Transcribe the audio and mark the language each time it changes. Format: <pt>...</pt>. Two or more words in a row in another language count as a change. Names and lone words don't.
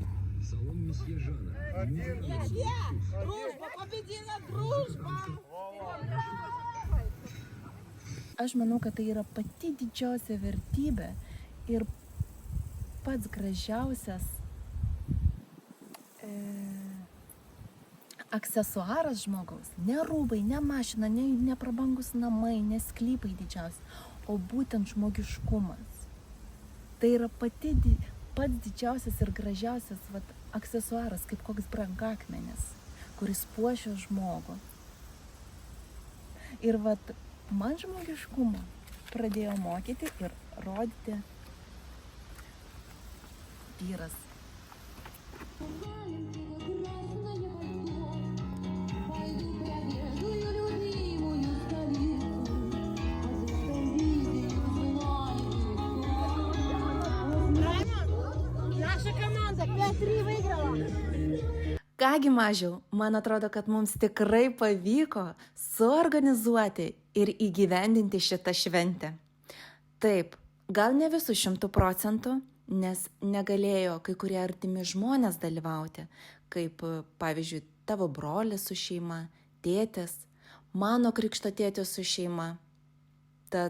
<ru>Салон месье Жана. Дружба! Победила дружба!</ru> <lt>Aš manau, kad tai yra pati didžiausia vertybė ir pats gražiausias aksesuaras žmogaus. Ne rūbai, ne mašina, ne prabangus namai, ne sklypai didžiausi, o būtent žmogiškumas. Tai yra pats didžiausias ir gražiausias aksesuaras, kaip koks brangakmenis, kuris puošia žmogų. Ir man žmogiškumą pradėjo mokyti ir rodyti vyras.</lt> <ru>Наша команда 5-3 выиграла!</ru> <lt>Kągi mažiau, man atrodo, kad mums tikrai pavyko suorganizuoti ir įgyvendinti šitą šventę. Taip, gal ne visų 100%, nes negalėjo kai kurie artimi žmonės dalyvauti, kaip pavyzdžiui tavo brolis su šeima, tėtis, mano krikšto tėtis su šeima.</lt>